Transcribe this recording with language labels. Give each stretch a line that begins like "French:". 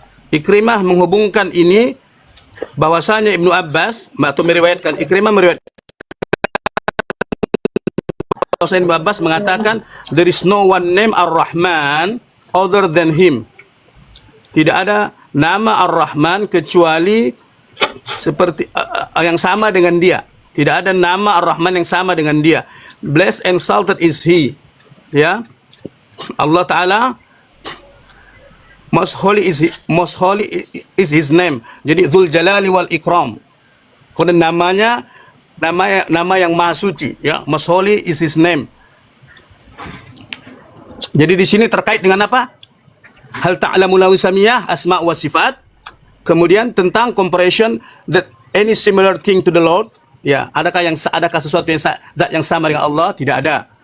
Indonesian: Ikrimah menghubungkan ini bahwasanya Ibnu Abbas atau meriwayatkan, Ikrimah meriwayatkan Ibnu Abbas mengatakan
English: there is no one name Ar-Rahman other than him.
Indonesian: Tidak ada nama Ar-Rahman kecuali seperti yang sama dengan dia. Tidak ada nama Ar-Rahman yang sama dengan dia.
English: Blessed and exalted is he. Ya. Allah Ta'ala most holy is his name.
Indonesian: Jadi Dzul Jalali wal Ikram. Kemudian nama yang maha suci, ya.
English: Most holy is his name.
Indonesian: Jadi di sini terkait dengan apa? Hal ta'lamu lahu samiyah, asma wa sifat. Kemudian tentang
English: comparison that any similar thing to the Lord,
Indonesian: ya, adakah sesuatu yang zat yang sama dengan Allah? Tidak ada.